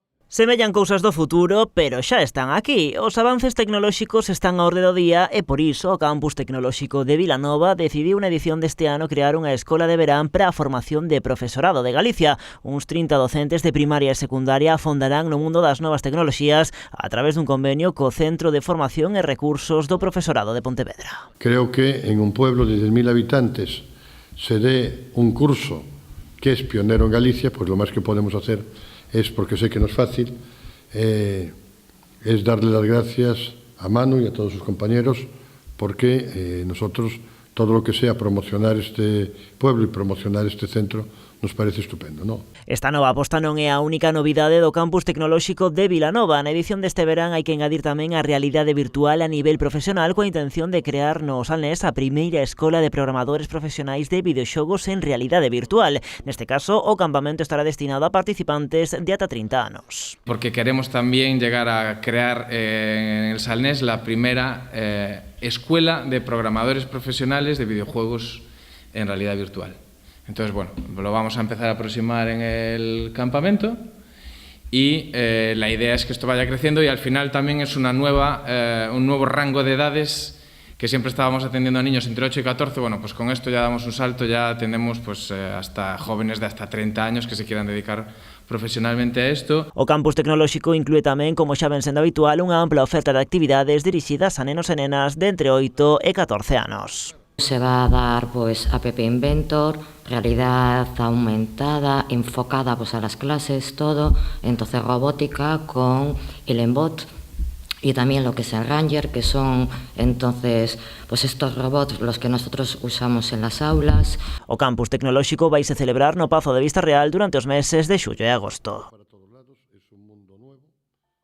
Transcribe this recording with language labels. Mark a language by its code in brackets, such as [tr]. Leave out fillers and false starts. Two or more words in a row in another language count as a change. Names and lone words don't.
[gl] Semellan cousas do futuro, pero xa están aquí. Os avances tecnolóxicos están á orde do día e por iso o Campus Tecnolóxico de Vilanova decidiu na edición deste ano crear unha escola de verán para a formación de profesorado de Galicia. Uns 30 docentes de primaria e secundaria afondarán no mundo das novas tecnoloxías a través dun convenio co Centro de Formación e Recursos do Profesorado de Pontevedra. [es] Creo que en un pueblo de 10.000 habitantes se dé un curso que es pionero en Galicia, pues lo más que podemos hacer es, porque sé que no es fácil, es darle las gracias a Manu y a todos sus compañeros, porque nosotros, todo lo que sea promocionar este pueblo y promocionar este centro, nos parece estupendo, ¿no? [gl] Esta nova aposta non é a única novidade do Campus Tecnolóxico de Vilanova. Na edición deste verán hai que engadir tamén a realidade virtual a nivel profesional coa intención de crear no Salnés a primeira escola de programadores profesionais de videoxogos en realidade virtual. Neste caso, o campamento estará destinado a participantes de ata 30 anos. [es] Porque queremos también llegar a crear en el Salnés la primera escuela de programadores profesionales de videojuegos en realidad virtual. Entonces, bueno, lo vamos a empezar a aproximar en el campamento y la idea es que esto vaya creciendo y al final también es un nuevo rango de edades que siempre estábamos atendiendo a niños entre 8 y 14, bueno, pues con esto ya damos un salto, ya atendemos pues hasta jóvenes de hasta 30 años que se quieran dedicar profesionalmente a esto. [gl] O Campus Tecnolóxico inclúe tamén, como xa ven sendo habitual, unha ampla oferta de actividades dirixidas a nenos e nenas de entre 8 e 14 anos. [es] Se va a dar pues App Inventor, realidad aumentada, enfocada pues a las clases, todo, entonces robótica con Elenbot y también lo que es el Ranger, que son entonces pues estos robots los que nosotros usamos en las aulas. [gl] O Campus Tecnolóxico vai se celebrar no Pazo de Vista Real durante os meses de xullo e agosto.